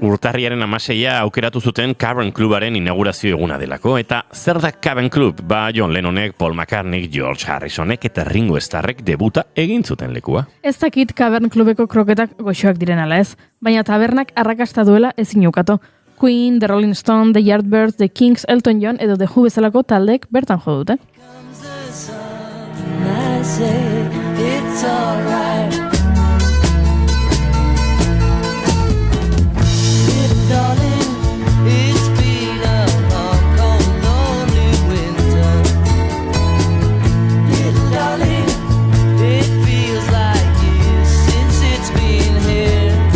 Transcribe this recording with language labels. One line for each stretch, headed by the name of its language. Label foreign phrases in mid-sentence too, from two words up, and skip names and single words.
Basque: Urtarriaren 16a aukeratu zuten Cavern Clubaren inaugurazio eguna delako. Eta zer da Cavern Club? John Lennonek, Paul McCartney, George Harrisonek eta Ringo Starrek debuta egin zuten lekua. Ez dakit Cavern Clubeko kroketak goxoak diren ala ez, baina tabernak arrakasta duela ezin ukato. Queen, The Rolling Stone, The Yardbirds, The Kings, Elton John edo The Who bezalako taldeek bertan jo dute.
English: I say it's alright. Darling, it's been a long, cold, lonely winter. Darling, it feels like years since it's been here.